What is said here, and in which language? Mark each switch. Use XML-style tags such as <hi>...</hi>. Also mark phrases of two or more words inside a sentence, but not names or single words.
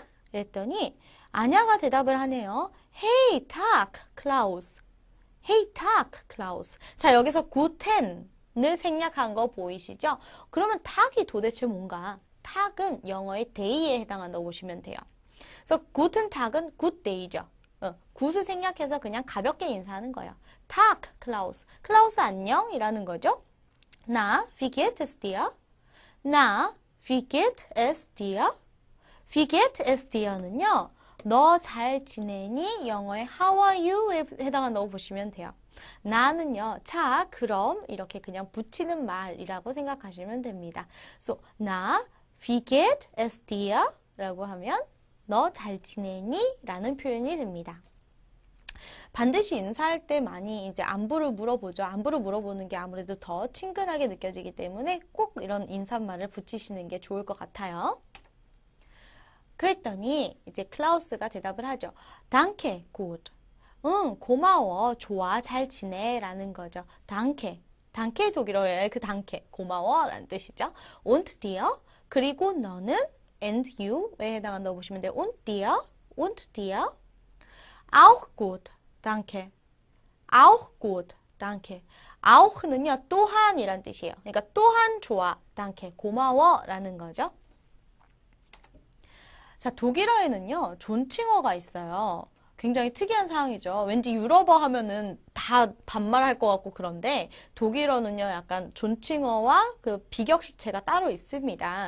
<ko>그랬더니, 아냐가 대답을 하네요.</ko> <de>Hey, Tag, Klaus. Hey, Tag, Klaus.</de> <ko>자, 여기서 guten을 생략한 거 보이시죠? 그러면 tag이 도대체 뭔가? tag은 영어의 day에 해당한다고 보시면 돼요. 그래서</ko> <de>guten Tag</de> <ko>은</ko> <en>good day</en> <ko>죠. good을 생략해서 그냥 가볍게 인사하는 거예요. Tag, Klaus. Klaus 안녕 이라는 거죠.</ko> <de>Na, wie geht es dir? Na, wie geht es dir? Wie geht es dir</de> <ko>는요. 너 잘 지내니? 영어의</ko> <en>How are you</en> <ko>에 해당한다고 보시면 돼요. 나는요, 자, 그럼 이렇게 그냥 붙이는 말이라고 생각하시면 됩니다. So, 나,</ko> <de>wie geht es dir?</de> <ko>라고 하면 너 잘 지내니? 라는 표현이 됩니다. 반드시 인사할 때 많이 이제 안부를 물어보죠. 안부를 물어보는 게 아무래도 더 친근하게 느껴지기 때문에 꼭 이런 인사말을 붙이시는 게 좋을 것 같아요. 그랬더니 이제 클라우스가 대답을 하죠.</ko> <de>Danke, gut.</de> <ko>응, 고마워, 좋아, 잘 지내 라는 거죠.</ko> <de>Danke. Danke</de> <ko>독일어의 그 Danke, 고마워 라는 뜻이죠.</ko> <de>Und dir,</de> <ko>그리고 너는</ko> <en>and you</en> <ko>에 해당한다고 보시면 돼요.</ko> <de>Und dir, und dir. Auch gut, danke. Auch gut, danke.</de> <ko>Auch는요, 또한이란 뜻이에요. 그러니까 또한 좋아, danke, 고마워 라는 거죠. 자, 독일어에는요, 존칭어가 있어요. 굉장히 특이한 상황이죠. 왠지 유럽어 하면은 다 반말할 것 같고 그런데 독일어는요, 약간 존칭어와 그 비격식체가 따로 있습니다.</ko>